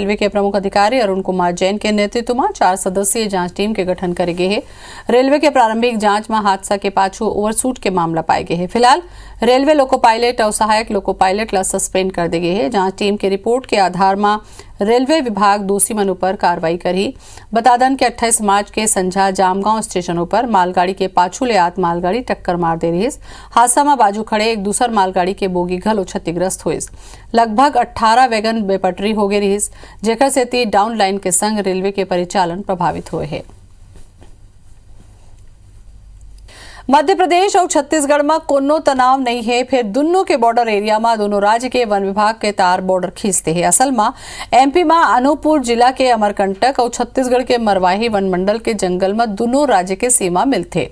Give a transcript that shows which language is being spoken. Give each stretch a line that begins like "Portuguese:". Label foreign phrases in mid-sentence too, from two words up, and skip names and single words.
Chhattisgarhi: रेलवे के प्रमुख अधिकारी अरुण कुमार जैन के नेतृत्व में 4 सदस्यीय जांच टीम के गठन करे गए है। रेलवे के प्रारंभिक जांच में हादसा के पाछू ओवरशूट के मामला पाए गए हैं। फिलहाल रेलवे लोको पायलट और सहायक लोको पायलट ला सस्पेंड कर दी गई है। जांच टीम की रिपोर्ट के आधार में रेलवे विभाग दोषी मन पर कार्रवाई करी। बता दें कि 28 मार्च के संझा जामगांव स्टेशनों पर मालगाड़ी के पाछू ले आत मालगाड़ी टक्कर मार दे रही। हादसा में बाजू खड़े एक दूसर मालगाड़ी के बोगी घलो क्षतिग्रस्त हुई। लगभग 18 वैगन बेपटरी हो गई रही, जेकर से डाउन लाइन के संग रेलवे के परिचालन प्रभावित हुए हैं। मध्य प्रदेश और छत्तीसगढ़ में कोनो तनाव नहीं है, फिर दोनों के बॉर्डर एरिया में दोनों राज्य के वन विभाग के तार बॉर्डर खींचते हैं। असल में एमपी में अनूपपुर जिला के अमरकंटक और छत्तीसगढ़ के मरवाही वन मंडल के जंगल में दोनों राज्य के सीमा मिलते।